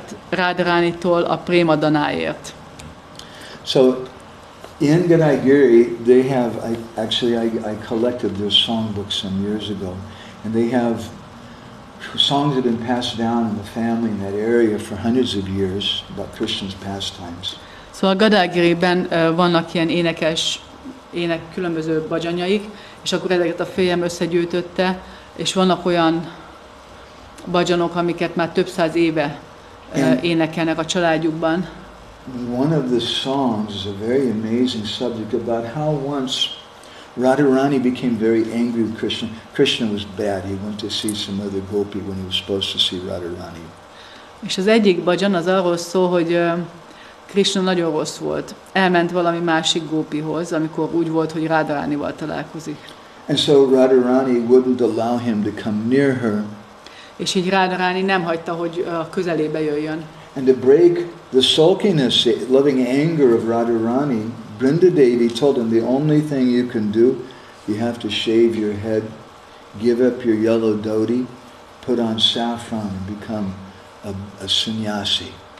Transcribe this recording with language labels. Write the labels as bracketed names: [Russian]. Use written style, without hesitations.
[Hungarian] Radharánitól a Prémadanáért. [English] So in Gour, they have, I collected their songbooks some years ago, and they have songs that have been passed down in the family in that area for hundreds of years about Krishna's pastimes. [Hungarian] Szóval Godágiriben vannak ilyen különböző bhajanjaik, és akkor ezeket a férjem összegyűjtötte, és vannak olyan bhajanok, amiket már több száz éve énekelnek a családjukban. [English] One of the songs is a very amazing subject about how once Radharani became very angry with Krishna. Krishna was bad. He went to see some other gopi when he was supposed to see Radharani. [Hungarian] És az egyik bhajan az arról szól, hogy Krishna nagyon rossz volt. Elment valami másik gópihoz, amikor úgy volt, hogy Radharanival találkozik. [English] And so Radharani wouldn't allow him to come near her. [Hungarian] És így Radharani nem hagyta, hogy a közelébe jöjjön. [English] And to break the sulkiness, loving anger of Radharani, Brinda Devi told him the only thing you can do, you have to shave your head, give up your yellow dhoti, put on saffron and become a sannyasi.